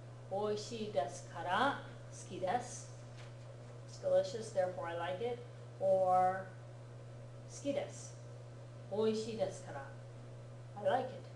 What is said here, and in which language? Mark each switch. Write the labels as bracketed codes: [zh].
[ja] 美味しいですから好きです。 [en] It's delicious, therefore I like it. Or [ja] 好きです。美味しいですから [en] I like it.